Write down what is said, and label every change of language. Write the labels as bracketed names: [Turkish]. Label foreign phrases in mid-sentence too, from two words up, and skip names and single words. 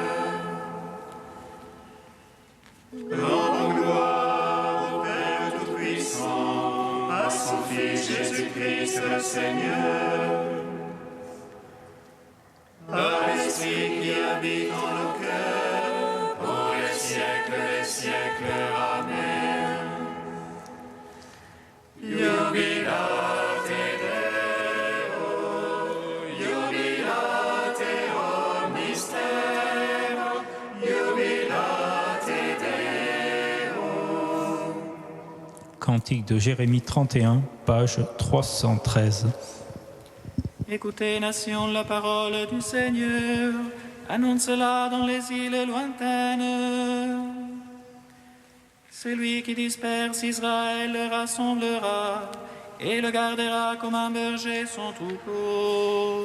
[French] Rendons gloire au Père Tout-Puissant, à son Fils Jésus-Christ le Seigneur, ainsi qui habite en nos cœurs, pour les siècles des siècles. Amen. [Latin] Jubilate Deo, jubilate omnister, jubilate Deo. [French] Cantique de Jérémie 31, page 313. Écoutez, nations, la parole du Seigneur, annonce-la dans les îles lointaines. Celui qui disperse Israël le rassemblera et le gardera comme un berger son troupeau.